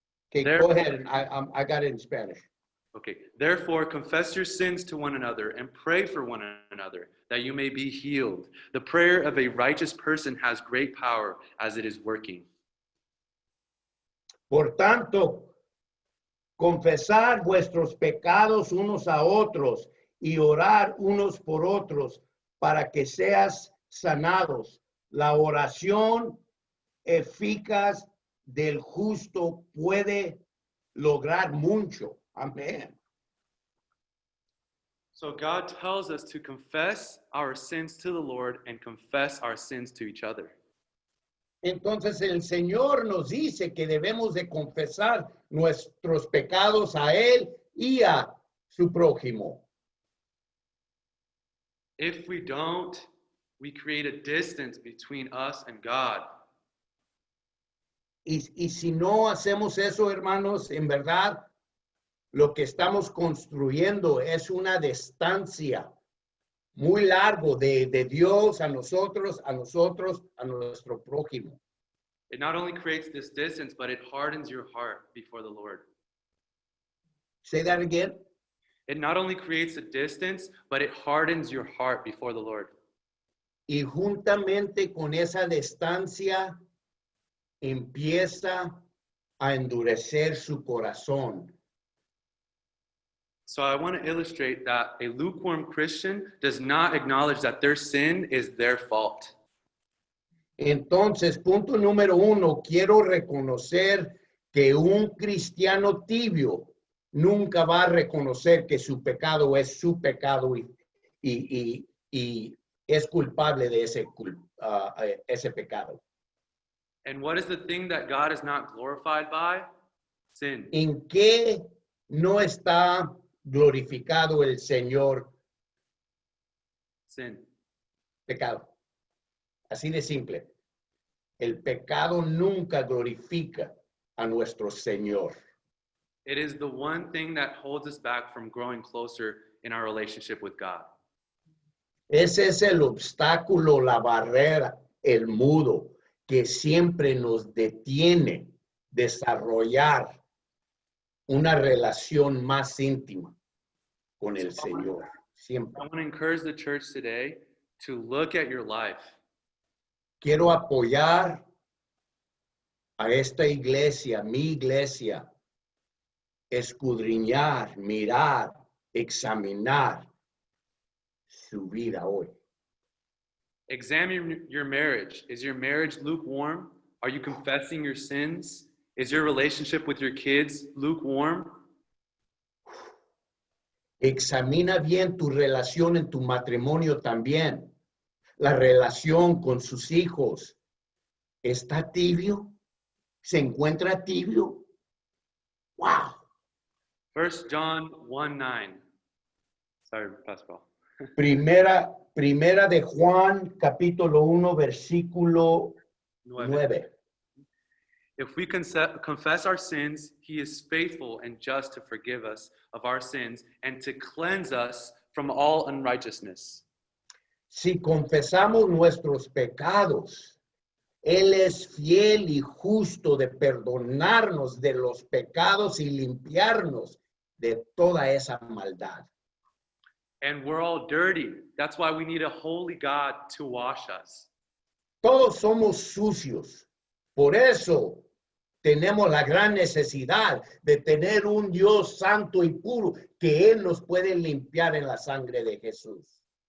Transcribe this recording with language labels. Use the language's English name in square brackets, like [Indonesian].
[English] Okay, go ahead. I got it in Spanish. Okay. Therefore, confess your sins to one another and pray for one another that you may be healed. The prayer of a righteous person has great power as it is working. [Spanish] Por tanto, confesar vuestros pecados unos a otros y orar unos por otros para que seas sanados. La oración eficaz del justo puede lograr mucho. Amén. [English] So God tells us to confess our sins to the Lord and confess our sins to each other. [Spanish] Entonces el Señor nos dice que debemos de confesar nuestros pecados a Él y a su prójimo. [English] If we don't, we create a distance between us and God. [Spanish] Y si no hacemos eso, hermanos, en verdad, lo que estamos construyendo es una distancia muy largo de Dios a nosotros, a nuestro prójimo. [English] It not only creates this distance, but it hardens your heart before the Lord. Say that again. It not only creates a distance, but it hardens your heart before the Lord. [Spanish] Y juntamente con esa distancia empieza a endurecer su corazón. [English] So I want to illustrate that a lukewarm Christian does not acknowledge that their sin is their fault. [Spanish] Entonces, punto número 1, quiero reconocer que un cristiano tibio nunca va a reconocer que su pecado es su pecado y es culpable de ese pecado. [English] And what is the thing that God is not glorified by? Sin. [Spanish] ¿En qué no está glorificado el Señor? [English] Sin. [Spanish] Pecado. Así de simple. El pecado nunca glorifica a nuestro Señor. [English] It is the one thing that holds us back from growing closer in our relationship with God. [Spanish] Ese es el obstáculo, la barrera, el muro que siempre nos detiene desarrollar una relación más íntima con el Señor. Siempre. [English] I want to encourage the church today to look at your life. [Spanish] Quiero apoyar a esta iglesia, mi iglesia, escudriñar, mirar, examinar su vida hoy. [English] Examine your marriage. Is your marriage lukewarm? Are you confessing your sins? Is your relationship with your kids lukewarm? [Spanish] Examina bien tu relación en tu matrimonio también. La relación con sus hijos. ¿Está tibio? ¿Se encuentra tibio? ¡Wow! [English] 1 John 1:9. Sorry, Pastor Paul. [Spanish] Primera de Juan, capítulo 1, versículo 9. [English] If we confess our sins, he is faithful and just to forgive us of our sins and to cleanse us from all unrighteousness. [Spanish] Si confesamos nuestros pecados, Él es fiel y justo de perdonarnos de los pecados y limpiarnos de toda esa maldad. [English] And we're all dirty. That's why we need a holy God to wash us. [Spanish] Todos somos sucios. Por eso tenemos la gran necesidad de tener un Dios santo y puro que Él nos puede limpiar en la sangre de Jesús.